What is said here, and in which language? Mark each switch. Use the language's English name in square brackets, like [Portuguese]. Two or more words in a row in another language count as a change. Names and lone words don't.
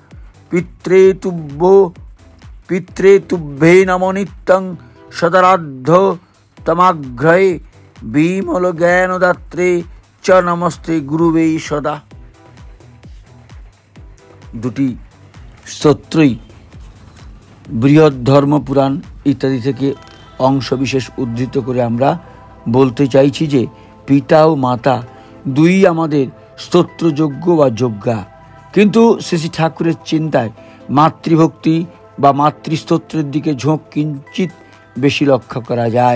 [Sanskrit] পিত্রে তুভ্যে নমো নিত্যং সদরাধ্য তমাঘ্রয়ে বিমল জ্ঞানদাত্রে চ নমস্তে গুরুবে সদা। [Bangla] দুটি স্তোত্রই বৃহৎ ধর্মপুরাণ ইত্যাদি থেকে অংশবিশেষ উদ্ধৃত করে আমরা বলতে চাইছি যে পিতা ও মাতা দুই আমাদের স্তোত্রযোগ্য বা যোগ্যা, কিন্তু শ্রী ঠাকুরের চিন্তায় মাতৃভক্তি বা মাতৃস্তোত্রের দিকে ঝোঁক কিঞ্চিত বেশি লক্ষ্য করা যায়।